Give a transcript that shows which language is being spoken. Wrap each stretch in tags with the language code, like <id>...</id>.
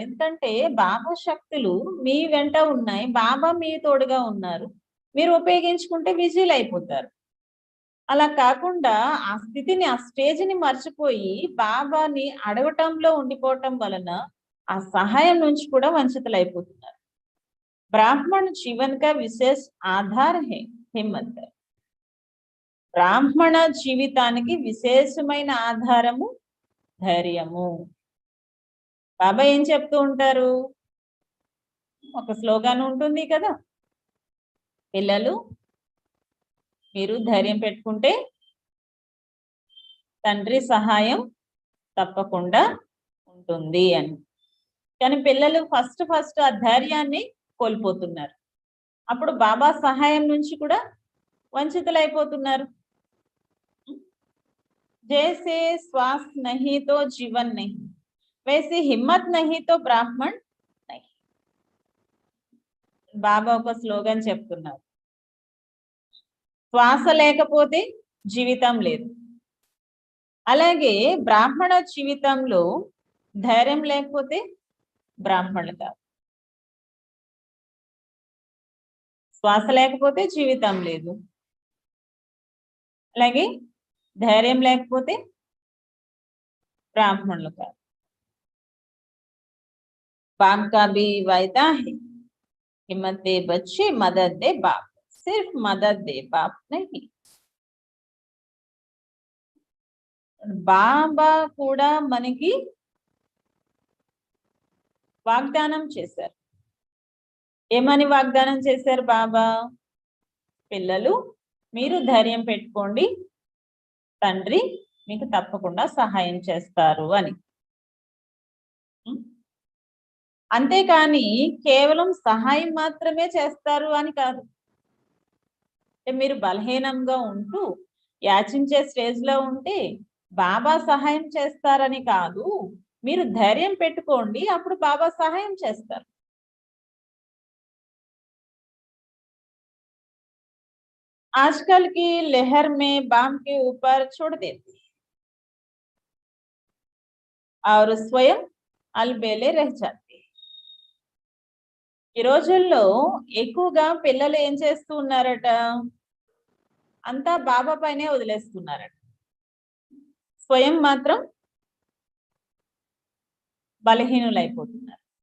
<te>ఎందుకంటే బాబా శక్తులు మీ వెంట ఉన్నాయి, బాబా మీ తోడుగా ఉన్నారు, మీరు ఉపయోగించుకుంటే విజయులైపోతారు. అలా కాకుండా ఆ స్థితిని, ఆ స్టేజ్ని మర్చిపోయి బాబాని అడగటంలో ఉండిపోవటం వలన ఆ సహాయం నుంచి కూడా వంచితులైపోతున్నారు.</te> <hi>ब्राह्मण जीवन का विशेष आधार है हिम्मत.</hi> <te>బ్రాహ్మణ జీవితానికి విశేషమైన ఆధారము ధైర్యము. బాబా ఏం చెప్తూ ఉంటారు? ఒక స్లోగాన్ ఉంటుంది కదా, పిల్లలు మీరు ధైర్యం పెట్టుకుంటే తండ్రి సహాయం తప్పకుండా ఉంటుంది అని. కానీ పిల్లలు ఫస్ట్ ఆ ధైర్యాన్ని కోల్పోతున్నారు. అప్పుడు బాబా సహాయం నుంచి కూడా వంచితులైపోతున్నారు.</te> <hi>जैसे श्वास नहीं तो जीवन नहीं, वैसे हिम्मत नहीं तो ब्राह्मण नहीं.</hi> <te>బాబా ఒక స్లోగన్ చెప్తున్నారు. శ్వాస లేకపోతే జీవితం లేదు. అలాగే బ్రాహ్మణ జీవితంలో ధైర్యం లేకపోతే బ్రాహ్మణులు కాదు. శ్వాస లేకపోతే జీవితం లేదు, అలాగే ధైర్యం లేకపోతే బ్రాహ్మణులు కాదు.</te> <hi>बाप का भी वायदा है, हिम्मत दे बच्चे मदद दे बाप, सिर्फ मदद दे बाप नहीं.</hi> <te>బాబా కూడా మనకి వాగ్దానం చేశారు. ఏమని వాగ్దానం చేశారు బాబా? పిల్లలు మీరు ధైర్యం పెట్టుకోండి, తండ్రి మీకు తప్పకుండా సహాయం చేస్తారు అని. అంతేకాని కేవలం సహాయం మాత్రమే చేస్తారు అని కాదు. మీరు బలహీనంగా ఉంటూ యాచించే స్టేజ్ లో ఉంటే బాబా సహాయం చేస్తారని కాదు, మీరు ధైర్యం పెట్టుకోండి, అప్పుడు బాబా సహాయం చేస్తారు.</te> <hi>आजकल की लहर में बाम के ऊपर छोड़ देती और स्वयं अलबेले रह जाती.</hi> <te>ఈ రోజుల్లో ఎక్కువగా పిల్లలు ఏం చేస్తూ ఉన్నారట? అంతా బాబా పైనే వదిలేస్తున్నారట, స్వయం మాత్రం బలహీనులైపోతున్నారు.</te>